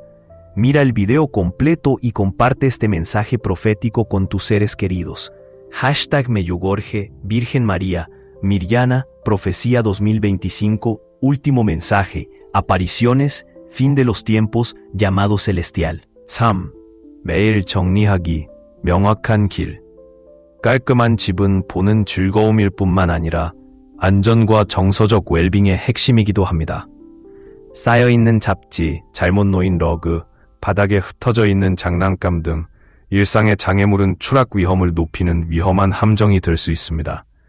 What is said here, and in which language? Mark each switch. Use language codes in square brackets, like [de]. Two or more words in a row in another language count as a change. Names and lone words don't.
[es] Mira el video completo y comparte este mensaje profético con tus seres queridos. #Medjugorje, Virgen María, Mirjana, Profecía 2025, Último mensaje, Apariciones, Fin de los tiempos, Llamado celestial. 3. [ko] 매일 정리하기, 명확한 길. 깔끔한 집은 보는 즐거움일 뿐만 아니라 안전과 정서적 웰빙의 핵심이기도 합니다. 쌓여있는 잡지, 잘못 놓인 러그, 바닥에 흩어져 있는 장난감 등 일상의 장애물은 추락 위험을 높이는 위험한 함정이 될 수 있습니다.